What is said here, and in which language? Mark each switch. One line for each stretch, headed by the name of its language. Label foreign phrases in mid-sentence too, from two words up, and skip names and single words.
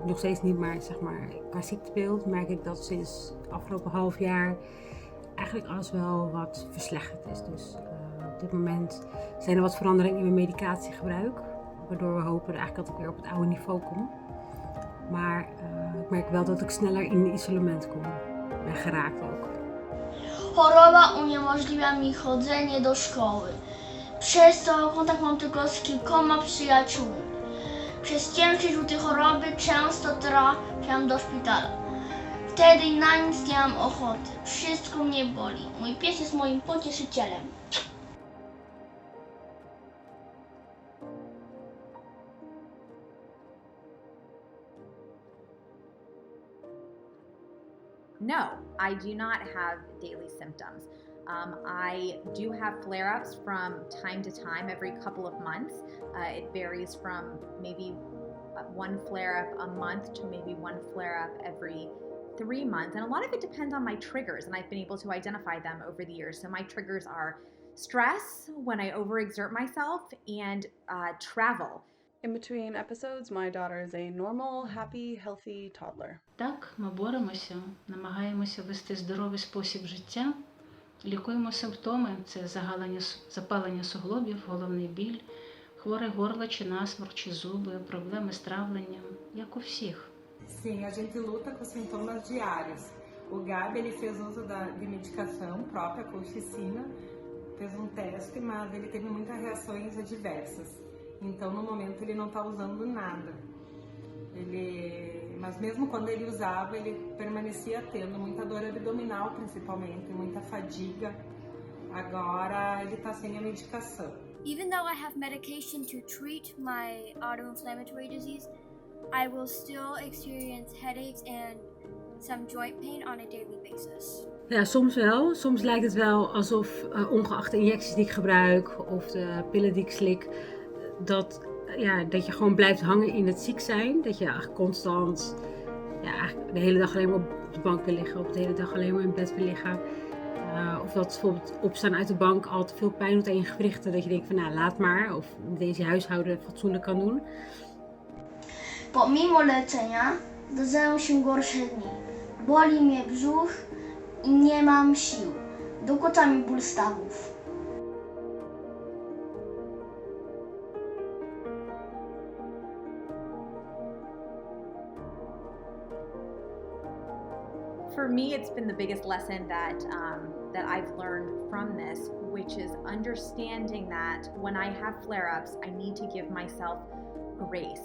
Dutch: nog steeds niet, maar zeg maar qua ziektebeeld merk ik dat sinds afgelopen half jaar eigenlijk alles wel wat verslechterd is. Dus op dit moment zijn er wat veranderingen in mijn medicatiegebruik, waardoor we hopen eigenlijk dat ik weer op het oude niveau kom. Maar ik merk wel dat ik sneller in isolement kom. Ben geraakt ook.
Polish: Choroba uniemożliwia mi chodzenie do szkoły. Przez to kontakt mam tylko z kilkoma przyjaciółmi. Przez ciężkie rzuty choroby często trafiam do szpitala. Wtedy na nic nie mam ochoty. Wszystko mnie boli. Mój pies jest moim pocieszycielem.
English: No, I do not have daily symptoms. I do have flare-ups from time to time, every couple of months. It varies from maybe one flare-up a month to maybe one flare-up every 3 months. And a lot of it depends on my triggers, and I've been able to identify them over the years. So my triggers are stress, when I overexert myself, and travel. In between episodes, my daughter is a normal, happy, healthy toddler.
Ukrainian: Так, ми боремося, намагаємося вести здоровий спосіб життя, лікуємо симптоми – це запалення суглобів, головний біль, хворе горло чи насморк, чи зуби, проблеми з травленням, як у всіх.
Portuguese: Sim, a gente luta com sintomas diários. O Gabi, ele fez uso de medicação própria, colchicina, fez um teste, mas ele teve muitas reações adversas. Então, no momento, ele não está usando nada. Mas mesmo quando ele usava, ele permanecia tendo muita dor abdominal, principalmente, muita fadiga. Agora, ele está sem a medicação.
English: Even though I have medication to treat my autoinflammatory disease, I will still experience headaches and some joint pain on a daily basis.
Dutch: Ja, soms wel. Soms lijkt het wel alsof, ongeacht de injecties die ik gebruik of de pillen die ik slik, dat je gewoon blijft hangen in het ziek zijn. Dat je eigenlijk constant eigenlijk de hele dag alleen maar op de bank wil liggen, of de hele dag alleen maar in bed wil liggen. Of dat bijvoorbeeld opstaan uit de bank al te veel pijn doet aan je gewrichten, dat je denkt van nou laat maar, of deze huishouden fatsoenlijk kan doen.
Polish: Pomimo leczenia zdarzają się gorsze dni. Boli mnie brzuch i nie mam sił. Dokucza mi ból stawów.
English: For me, it's been the biggest lesson that I've learned from this, which is understanding that when I have flare-ups, I need to give myself grace.